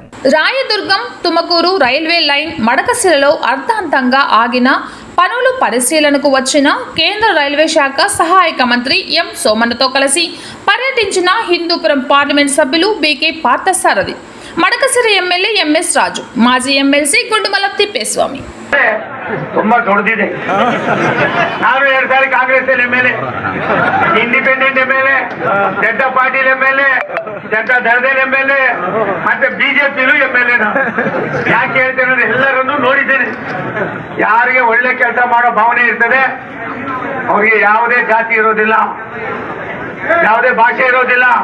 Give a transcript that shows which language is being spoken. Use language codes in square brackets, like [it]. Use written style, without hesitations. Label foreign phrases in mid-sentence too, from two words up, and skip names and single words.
[te] రాయదుర్గం తుమకూరు [en] railway line [te] మడకశిలలో అర్ధాంతంగా ఆగిన పనులు పరిశీలనకు వచ్చిన కేంద్ర రైల్వే శాఖ సహాయక మంత్రి ఎం సోమన్నతో కలిసి పర్యటించిన హిందూపురం పార్లమెంట్ సభ్యులు బీకే పార్థసారథి, మడకశిర ఎమ్మెల్యే ఎంఎస్ రాజు, మాజీ ఎమ్మెల్సీ గుండుమల తిప్పేస్వామి. [kn] ತುಂಬಾ ದೊಡ್ಡದಿದೆ. ನಾನು 2 ಸಾರಿ ಕಾಂಗ್ರೆಸ್ ಎಮ್ಎಲ್ಎ, [en] independent MLA, [kn] ಜನತಾ ಪಾರ್ಟಿ ಎಮ್ಎಲ್ಎ, ಜನತಾ ದಳದ ಎಮ್ಎಲ್ಎ, ಮತ್ತೆ ಬಿಜೆಪಿಲೂ ಎಮ್ಎಲ್ಎ. ಯಾಕೆ ಹೇಳ್ತೇನೆ ಅಂದ್ರೆ ಎಲ್ಲರನ್ನು ನೋಡಿದ್ದೇನೆ. ಯಾರಿಗೆ ಒಳ್ಳೆ ಕೆಲಸ ಮಾಡೋ ಭಾವನೆ ಇರ್ತದೆ ಅವ್ರಿಗೆ ಯಾವುದೇ ಜಾತಿ ಇರೋದಿಲ್ಲ, ಯಾವುದೇ ಭಾಷೆ ಇರೋದಿಲ್ಲ.